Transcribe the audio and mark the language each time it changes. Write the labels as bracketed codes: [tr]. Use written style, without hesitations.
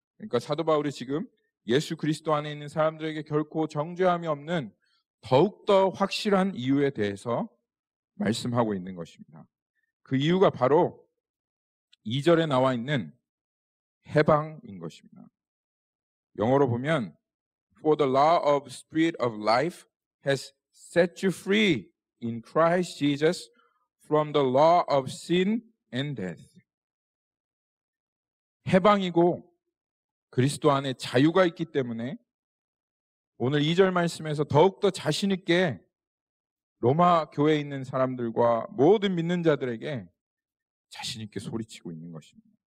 [ko] 그러니까 사도 바울이 지금 예수 그리스도 안에 있는 사람들에게 결코 정죄함이 없는 더욱더 확실한 이유에 대해서 말씀하고 있는 것입니다. 그 이유가 바로 2절에 나와 있는 해방인 것입니다. [en] 영어로 보면 For the law of spirit of life has set you free in Christ Jesus from the law of sin and death. [ko] 해방이고 그리스도 안에 자유가 있기 때문에 오늘 2절 말씀에서 더욱더 자신 있게 로마 교회에 있는 사람들과 모든 믿는 자들에게 자신 있게 소리치고 있는 것입니다.